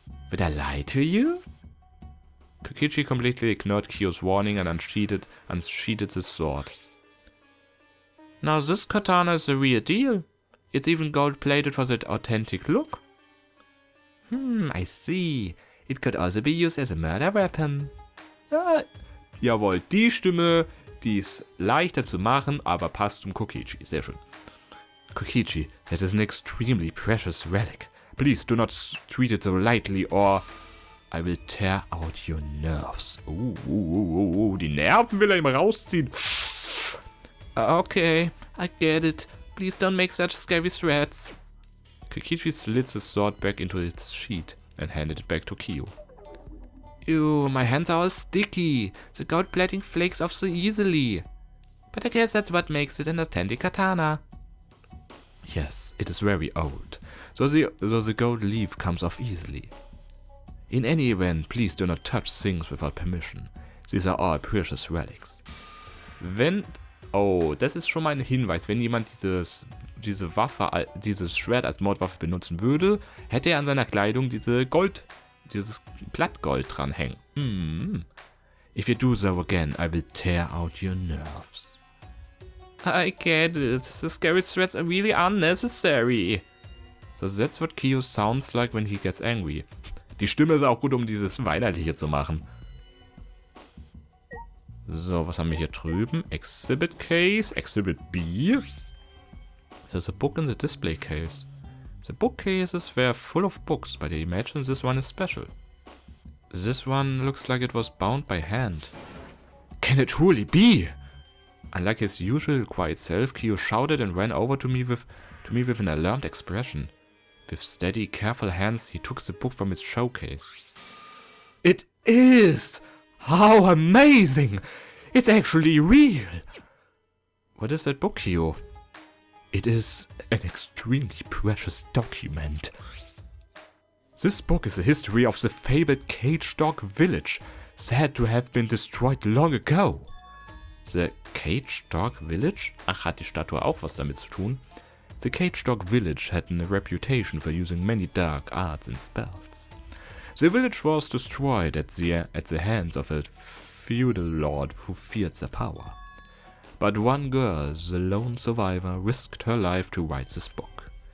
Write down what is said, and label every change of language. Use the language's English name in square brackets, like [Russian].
[English] Would I lie to you? Kokichi completely ignored Kyo's warning and unsheathed the sword. Now this katana is the real deal. It's even gold-plated for that authentic look. I see. It could also be used as a murder weapon. [German] Ja, jawohl, die Stimme, die ist leichter zu machen, aber passt zum Kokichi. Sehr schön. [English] Kokichi, that is an extremely precious relic. Please do not treat it so lightly or I will tear out your nerves. [German] Die Nerven will er ihm rausziehen. [English] Okay, I get it. Please don't make such scary threats. Kokichi slid the sword back into its sheath and handed it back to Kyo. Ew, my hands are all sticky. The gold plating flakes off so easily. But I guess that's what makes it an authentic katana. Yes, it is very old, so the gold leaf comes off easily. In any event, please do not touch things without permission. These are all precious relics. [German] Das ist schon mal ein Hinweis. Wenn jemand diese Waffe, dieses Schwert als Mordwaffe benutzen würde, hätte er an seiner Kleidung dieses Blattgold dranhängen. [English] If you do so again, I will tear out your nerves. I get it. The scary threats are really unnecessary. So that's what Kyo sounds like when he gets angry. [German] Die Stimme ist auch gut, um dieses Weinerliche zu machen. So, was haben wir hier drüben? [English] Exhibit Case, Exhibit B. There's a book in the display case. The bookcases were full of books, but I imagine this one is special. This one looks like it was bound by hand. Can it truly be? Unlike his usual quiet self, Kyo shouted and ran over to me with an alarmed expression. With steady, careful hands, he took the book from its showcase. It is! How amazing! It's actually real! What is that book, Kyo? It is an extremely precious document. This book is a history of the fabled Cage Dog Village, said to have been destroyed long ago. The Cage Dog Village? [German] Ach, hat die Statue auch was damit zu tun? [English] The Cage Dog Village had a reputation for using many dark arts and spells. The village was destroyed at the hands of a feudal lord who feared their power. But one girl, the lone survivor, risked her life to write this book.